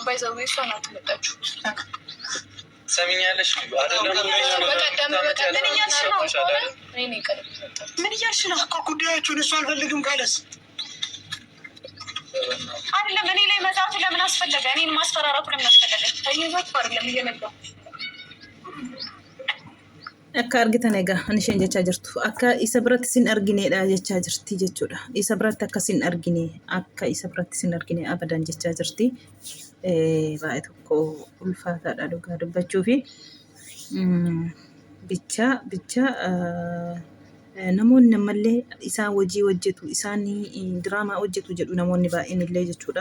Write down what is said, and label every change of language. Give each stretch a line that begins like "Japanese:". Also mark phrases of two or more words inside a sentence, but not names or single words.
Amharic: ባይዘው እሷ ናት የመጣችው። ሰሚኛለሽ አይደለም? በቀደም እያልሽ ነው እኔ ነኝ ቀድሜ የመጣሁት። ምን እያልሽ ነው? እኮ ጉዳያችሁን እሱ አልፈልግም ካለስ አይደለም እኔ ላይ መዛቱ ለምን አስፈለገ? እኔን ማስፈራራቱ ለምን አስፈለገ? አይዞት አይደለም እየመጣሁ
Oromo: akka argitan egaa ani isheen jechaa jirtu akka isa biratti sin argineedha jechaa jirti jechuudha. Isa biratti akka sin argine akka isa biratti sin argine abadan jechaa jirti. Baay'ee tokko ulfaataadha dhugaa dubbachuu fi bicha namoonni ammallee isaan hojii hojjetu isaan diraamaa hojjetu jedhu namoonni baay'een illee jechuudha.